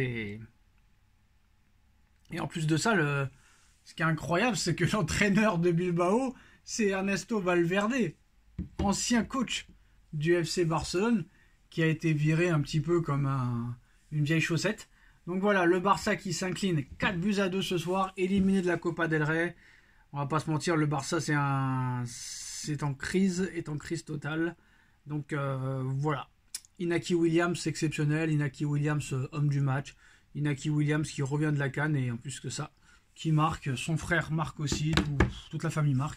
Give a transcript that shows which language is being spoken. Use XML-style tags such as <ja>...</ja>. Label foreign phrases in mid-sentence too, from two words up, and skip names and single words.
<fr>Et en plus de ça, ce qui est incroyable, c'est que l'entraîneur de Bilbao, c'est Ernesto Valverde, ancien coach du FC Barcelone, qui a été viré un petit peu comme une vieille chaussette. Donc voilà, le Barça qui s'incline 4-2 ce soir, éliminé de la Copa del Rey. On va pas se mentir, le Barça c'est en crise totale. Donc voilà. Inaki Williams exceptionnel, Inaki Williams homme du match, Inaki Williams qui revient de la CAN et en plus que ça, qui marque, son frère marque aussi, toute la famille marque.</fr>